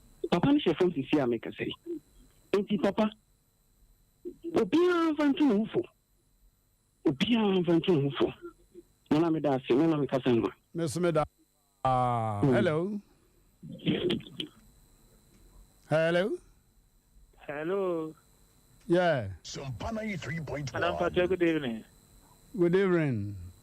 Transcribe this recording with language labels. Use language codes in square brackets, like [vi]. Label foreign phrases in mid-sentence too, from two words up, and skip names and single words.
[ak] Papa no hyɛ fam sisi a mekasa yi. Enti papa, obiara mfa nto ne ho fo. Obiara mfa nto ne ho fo. Me na meda ase, me na mekasa no. Me so meda. Ah, Mm. hello. [en] Hello. Hello. Yeah. Sampa ninety-three point one. Madam Patrick, good evening. Good evening.